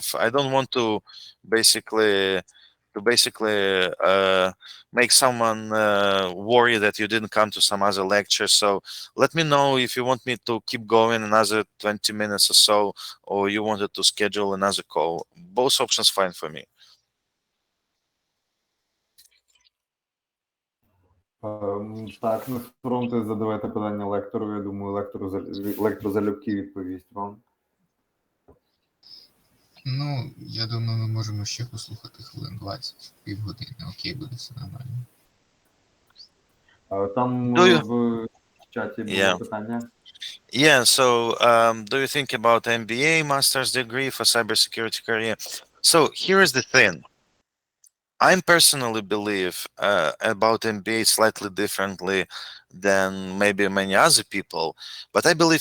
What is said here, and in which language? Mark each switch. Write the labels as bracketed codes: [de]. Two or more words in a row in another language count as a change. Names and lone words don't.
[en] I don't want to basically make someone worry that you didn't come to some other lecture. So let me know if you want me to keep going another 20 minutes or so, or you wanted to schedule another call. Both options fine for me. [uk] Так, не соромтесь задавати питання лектору. Я думаю, лектор залюбки відповість вам. Ну, я думаю, ми можемо ще послухати хвилин 20, півгодини. Окей, буде все нормально. Там в чаті було питання. [en] Yeah, so do you think about MBA, master's degree for cybersecurity career? So here is the thing. I personally believe about MBA slightly differently than maybe many other people, but I believe